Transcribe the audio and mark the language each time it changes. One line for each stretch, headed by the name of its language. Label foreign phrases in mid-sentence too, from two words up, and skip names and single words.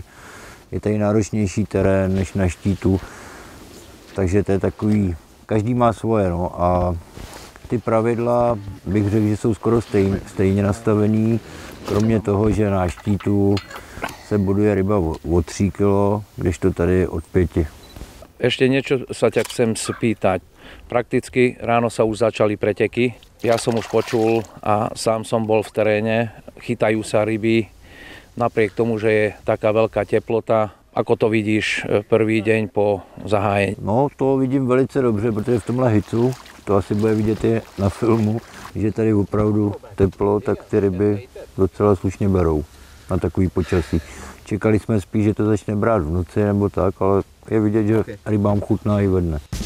Czech: Je tady náročnější terén než na štítu. Takže to je takový, každý má svoje. No. A ty pravidla bych řekl, že jsou skoro stejně nastavený, kromě toho, že na štítu se buduje ryba o 3 kg, kdežto tady od 5.
Slovak: Ešte niečo sa ťa chcem spýtať. Prakticky ráno sa už začali preteky. Ja som už počul a sám som bol v teréne. Chytajú sa ryby napriek tomu, že je taká veľká teplota. Ako to vidíš prvý deň po zahájení?
Czech: No, to vidím velice dobře, protože v tomhle hicu, to asi bude vidět i na filmu, že tady opravdu teplo, tak ty ryby docela slušně berou na takový počasí. Čekali jsme spíš, že to začne brát v noci nebo tak, ale je vidět, že rybám chutná i ve dne.